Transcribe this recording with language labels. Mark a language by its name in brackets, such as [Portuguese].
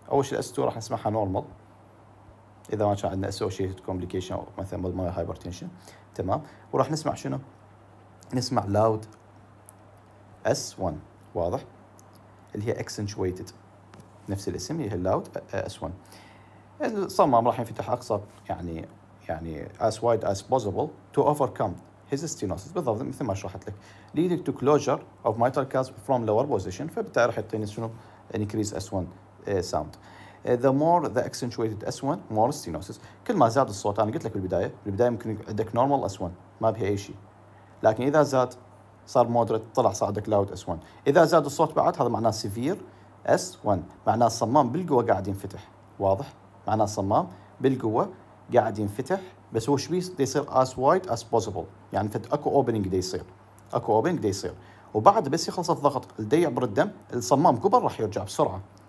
[Arabic] اول شيء الاس 2 راح نسمعها نورمال اذا ما كان عندنا اسوشيتد كومبليكيشن او مثلا بالماي هايبرتنشن. تمام، وراح نسمع شنو؟ نسمع لاود اس 1. واضح؟ اللي هي اكسنشويتد، نفس الاسم اللي هي لاود اس 1. الصمام راح ينفتح اقصى يعني [English] as wide as possible to overcome his stenosis، [Arabic] بالضبط مثل ما شرحت لك، [English] leading to closure of mitral cusp from lower position، [Arabic] فبالتالي راح يعطيني شنو؟ [English] increase S1 sound. The more the accentuated S1 more stenosis. [Arabic] كل ما زاد الصوت، انا قلت لك بالبدايه ممكن عندك normal S1 ما بها اي شيء، لكن اذا زاد صار مودريت، صار عندك لاود اس 1. اذا زاد الصوت بعد هذا معناه سيفير اس 1، معناه الصمام بالقوه قاعد ينفتح. واضح؟ معناه الصمام بالقوه قاعد ينفتح، بس هو شبيه يصير [English] as wide as possible، [Arabic] يعني اكو اوبننج يصير، اكو اوبننج يصير، وبعد بس يخلص الضغط الدي يعبر الدم، الصمام قبل راح يرجع بسرعه.